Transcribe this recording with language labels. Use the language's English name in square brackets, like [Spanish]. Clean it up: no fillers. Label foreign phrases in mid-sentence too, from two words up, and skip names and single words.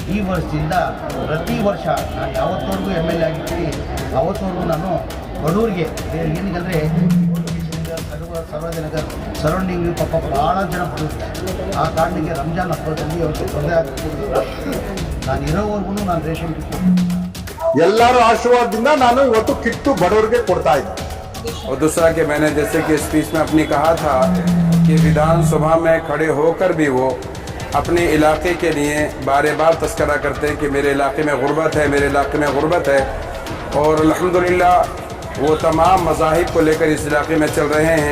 [Kannada] ಈ ವರ್ಷದಿಂದ ಪ್ರತಿ ವರ್ಷ ನಾನು ಯಾವತ್ತವರೆಗೂ MLA ಆಗಿರ್ತೀನಿ ಅವತ್ತವರೆಗೂ ನಾನು ಬಡವರಿಗೆ ಏನಂದರೆ ಸರ್ವಜನಗರ್ ಸರೌಂಡಿಂಗ್ ಪಾಪ ಭಾಳ ಜನ ಬಡವರಿದ್ದಾರೆ. ಆ ಕಾರಣಕ್ಕೆ ರಂಜಾನ್ ಹಬ್ಬದಲ್ಲಿ ಅವ್ರಿಗೆ ತೊಂದರೆ ಆಗ್ತಿಲ್ಲ. ನಾನು ಇರೋವರೆಗೂ ನಾನು [English] ration kit [Kannada] ಎಲ್ಲರ ಆಶೀರ್ವಾದದಿಂದ ನಾನು ಇವತ್ತು ಕಿಟ್ಟು ಬಡವರಿಗೆ ಕೊಡ್ತಾ ಇದ್ದೆ. [Hindi] और दूसरा कि मैंने जैसे कि स्पीच में अपनी कहा था कि विधानसभा में खड़े होकर भी वो अपने इलाके के लिए बारे बार तस्करा करते हैं कि मेरे इलाके में गुर्बत है, मेरे इलाके में गुर्बत है। और अल्हम्दुलिल्लाह वो तमाम मज़ाहिब को लेकर इस इलाके में चल रहे हैं।